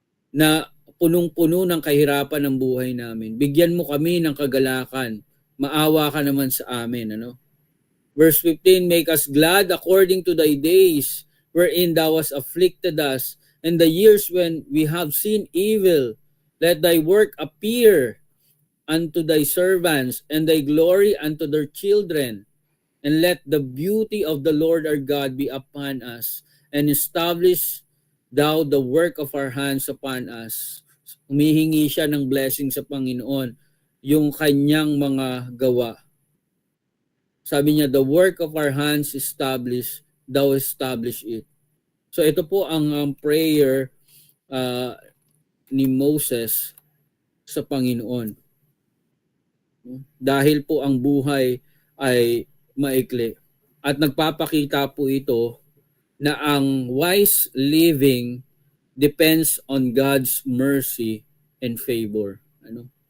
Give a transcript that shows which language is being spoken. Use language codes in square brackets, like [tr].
[tl] Na punong-puno ng kahirapan ng buhay namin. Bigyan mo kami ng kagalakan. Maawa ka naman sa amin, ano? [en] Verse 15, make us glad according to thy days, wherein thou hast afflicted us, and the years when we have seen evil. Let thy work appear unto thy servants, and thy glory unto their children. And let the beauty of the Lord our God be upon us, and establish thou the work of our hands upon us. [tl] Humihingi siya ng blessing sa Panginoon, yung kanyang mga gawa. Sabi niya, [en] the work of our hands establish, thou establish it. [tl] So ito po ang prayer ni Moses sa Panginoon. Dahil po ang buhay ay maikli. At nagpapakita po ito na ang [en] wise living depends on God's mercy and favor. [tl] Ano?